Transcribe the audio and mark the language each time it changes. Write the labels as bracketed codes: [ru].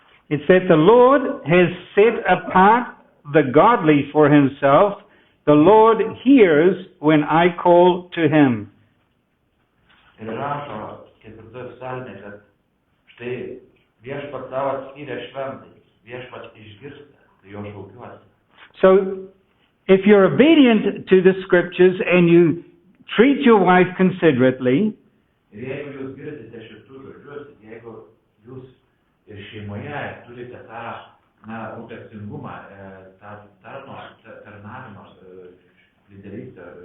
[en] It's that the Lord has set apart the godly for himself. The Lord hears when I call to him. [lt] Ir rašo ketvirtoje psalmėje, kad štai viešpats savo skyrė šventai, viešpats išgirsta, tai jo šaukiuosi. [en] So, if you're obedient to the scriptures and you treat your wife considerately, [lt] ir jeigu jūs girdite šitų žodžius, jeigu jūs ir šeimoje turite tą rūpestingumą, tą tarnavimą, lyderystę,